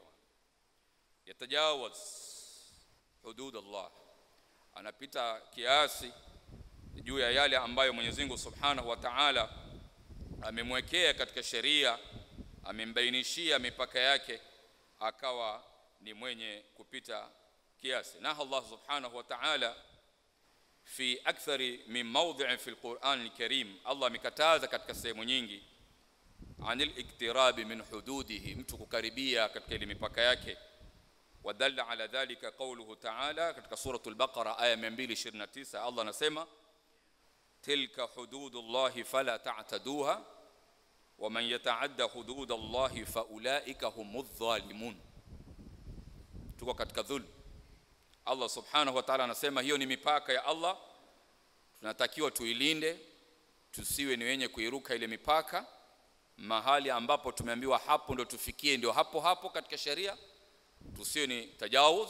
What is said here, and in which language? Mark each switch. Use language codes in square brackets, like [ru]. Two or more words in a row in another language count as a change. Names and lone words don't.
[ar] يتجاوز حدود الله, [sw] anapita kiasi juu ya yale ambayo Mwenyezi Mungu [ar] سبحانه وتعالى [sw] amemwekea katika sheria, amembainishia mipaka yake, akawa ni mwenye kupita kiasi. Na Allah [ar] سبحانه وتعالى في أكثر من موضع في القرآن الكريم, [sw] Allah amekataza katika sehemu nyingi [ar] عن الاقتراب من حدوده, [sw] mtu kukaribia katika ile mipaka yake. [ar] ويدل على ذلك قوله تعالى [sw] katika suratul Baqara aya 229, Allah anasema [ar] تلك حدود الله فلا تعتدوها ومن يتعد حدود الله فأولئك هم الظالمون. [sw] Tuko katika dhulm. Allah [ar] سبحانه وتعالى [sw] anasema hiyo ni mipaka ya Allah, tunatakiwa tuilinde, tusiwe ni wenye kuiruka ile mipaka. Mahali ambapo tumeambiwa hapo ndo tufikie, ndio hapo hapo katika sheria, tusiwe ni tajawuz.